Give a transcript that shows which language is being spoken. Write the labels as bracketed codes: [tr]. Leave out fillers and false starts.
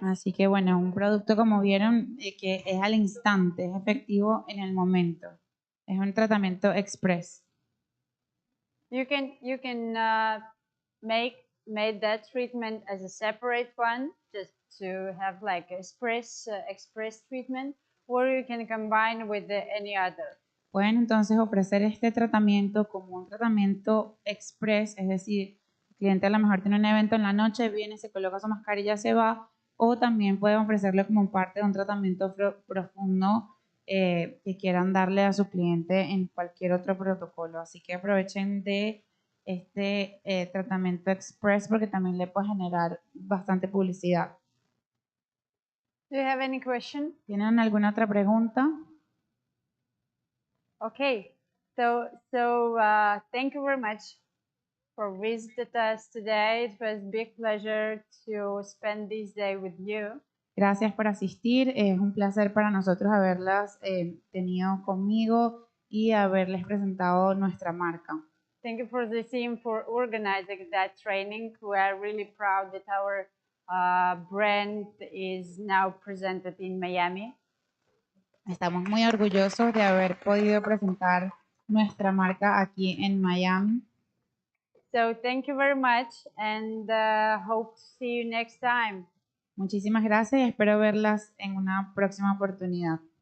[es] Así que bueno, un producto como vieron que es al instante, es efectivo en el momento. Es un tratamiento express. [en] You can make that treatment as a separate one, just to have like express treatment, or you can combine with any other. [es] Pueden entonces ofrecer este tratamiento como un tratamiento express, es decir, el cliente a lo mejor tiene un evento en la noche, viene, se coloca su mascarilla, se va, o también pueden ofrecerle como parte de un tratamiento profundo que quieran darle a su cliente en cualquier otro protocolo. Así que aprovechen de este tratamiento express porque también le puede generar bastante publicidad. [en] Do you have any question? [es] ¿Tienen alguna otra pregunta? [en] Okay, so thank you very much for visiting us today. It was a big pleasure to spend this day with you. [es] Gracias por asistir. Es un placer para nosotros haberlas tenido conmigo y haberles presentado nuestra marca. [en] Thank you for the team for organizing that training. We are really proud that our brand is now presented in Miami. [es] Estamos muy orgullosos de haber podido presentar nuestra marca aquí en Miami. [en] So thank you very much and hope to see you next time. [es] Muchísimas gracias y espero verlas en una próxima oportunidad.